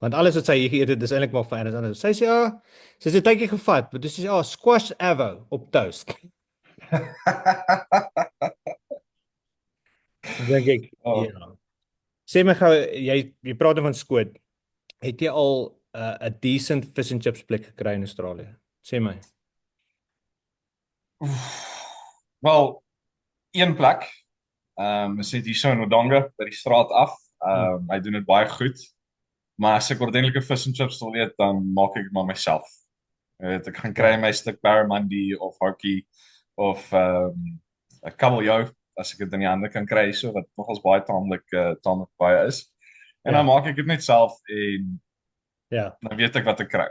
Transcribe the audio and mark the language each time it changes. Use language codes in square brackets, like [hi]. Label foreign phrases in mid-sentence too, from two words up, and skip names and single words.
[af] Want alles wat sy hier geëet het, dis eintlik maar van elders anders. Sy sê ja, sy het 'n tydjie gevat, maar dis sê ja, [en] squash avo [af] op toast. Dan dink ek, Oh, ja. Sê my gou, jy praat van skoot. Het jy al 'n decent [en] fish and chips [af] plek gekry in Australië? Sê my. wel, een plek. Is net hier so in Odonga by die straat af. Hy doen dit baie goed. Maar as ek ordentlike [en] fish and chips [af] wil eet, dan maak ek dit maar myself. Jy weet, ek gaan kry my stuk barramundi of hokie of 'n kabeljou as ek dit in die hande kan kry so wat nogals baie taamlik baie is. En dan Ja. maak ek dit net self en Ja. dan weet ek wat ek kry.